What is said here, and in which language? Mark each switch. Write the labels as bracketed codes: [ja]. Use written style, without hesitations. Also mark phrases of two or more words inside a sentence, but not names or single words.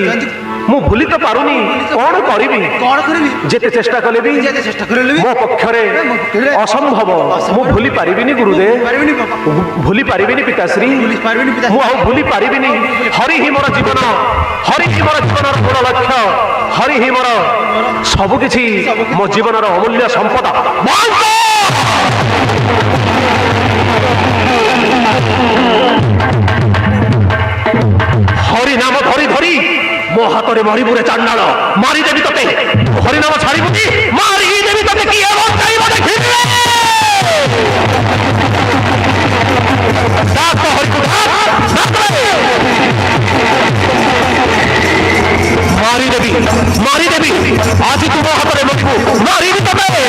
[or] ମୁଁ ଭୁଲି ତ ପାରୁନି, କଣ କରିବି? ଯେତେ ଚେଷ୍ଟା କଲେ ବି ମୋ ପକ୍ଷରେ ଅସମ୍ଭବ। ମୁଁ ଭୁଲି ପାରିବିନି ଗୁରୁଦେବ, ଭୁଲି ପାରିବିନି ପିତାଶ୍ରୀ, ମୁଁ ଆଉ ଭୁଲି ପାରିବିନି। ହରି ହିଁ ମୋର ଜୀବନ, ହରି ହିଁ ମୋର ଜୀବନର ମୂଳ ଲକ୍ଷ୍ୟ, ହରି ହିଁ ମୋର ସବୁକିଛି, ମୋ ଜୀବନର ଅମୂଲ୍ୟ ସମ୍ପଦ। ହରିନାମ ଧରି ଧରି ମୋ ହାତରେ ମରିବୁରେ ଚାଣ୍ଡାଳ, ମାରିଦେବି ତତେ। ହରିନାମ ଛାଡ଼ିବୁ କି ମାରିଦେବି ତତେ। କିଏ ବଞ୍ଚାଇବ ଦେଖିବେ? ମାରିଦେବି ମାରିଦେବି, ଆଜି ତୁ ମୋ ହାତରେ ମରିବୁ, ମାରିବି ତତେ।